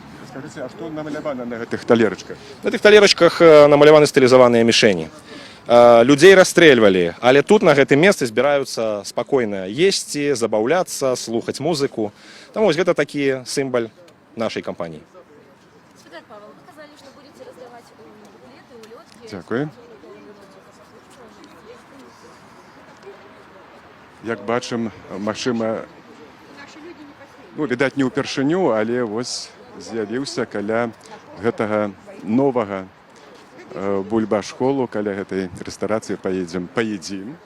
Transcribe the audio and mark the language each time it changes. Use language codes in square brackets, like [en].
[be] Скажыце, а што намалявана на гэтых талерачках? На тых талерачках намаляваны стылізаваныя мішені. Людзей расстрэльвалі, але тут на гэтым месцы збіраюцца спакойна есці, забаўляцца, слухаць музыку. Таму вось гэта такі сімвал нашай кампаніі. [ru] Павел, вы сказали, что будете раздавать буклеты, улетки. [be] Дзякуй. Як бачым, магчыма, відаць, не ўпершыню, але вось з'явіўся каля гэтага новага бульбаш-холу, каля гэтай рэстарацыі паедзім.